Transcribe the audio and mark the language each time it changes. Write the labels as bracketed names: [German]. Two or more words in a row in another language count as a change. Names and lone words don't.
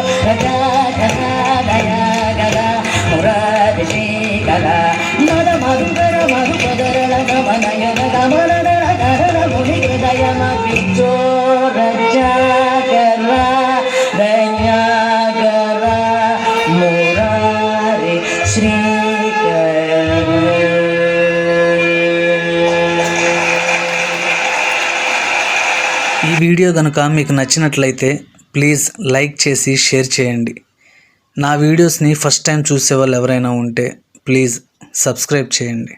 [Sanskrit] ರಜಾದಯ ಮುರಾರಿ ಶ್ರೀಕರ ಮದ ಮಧುಕರ ಮಧುಪದರಳ ಗಮನಯನ ಗಮನದಳ ಧರಣ ಮುನಿ ಹೃದಯಮಪಿತೋ ರಜಾಕರ ದಯಾಕರ ಮುರಾರಿ ಶ್ರೀಕರ. [Telugu] ఈ వీడియో కనుక మీకు నచ్చినట్లయితే [English] please like [Telugu] చేసి షేర్ చేయండి. నా వీడియోస్ని [English] first time [Telugu] చూసే వాళ్ళు ఎవరైనా ఉంటే [English] please subscribe [Telugu] చేయండి.